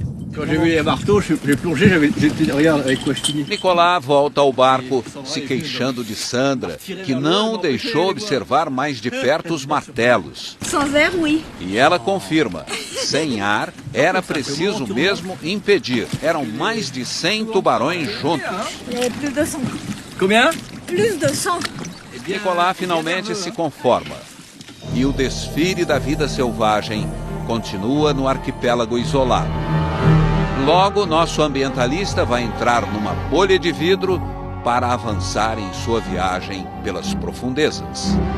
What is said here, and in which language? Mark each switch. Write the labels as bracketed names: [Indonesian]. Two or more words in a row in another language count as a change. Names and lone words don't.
[French] Quand j'ai vu les marteaux, j'ai plongé, j'étais regarde avec quoi je finis. [Portuguese] Nicolas volta ao barco se queixando de Sandra, que não o deixou observar mais de perto os martelos. [French] Sans air, oui. [Portuguese] E ela confirma, sem ar, era preciso mesmo impedir. Eram mais de 100 tubarões juntos. [French] Il y avait plus de 100. Combien? Plus de 100. [Portuguese] Nicolas finalmente se conforma. E o desfile da vida selvagem continua no arquipélago isolado. Logo, nosso ambientalista vai entrar numa bolha de vidro para avançar em sua viagem pelas profundezas.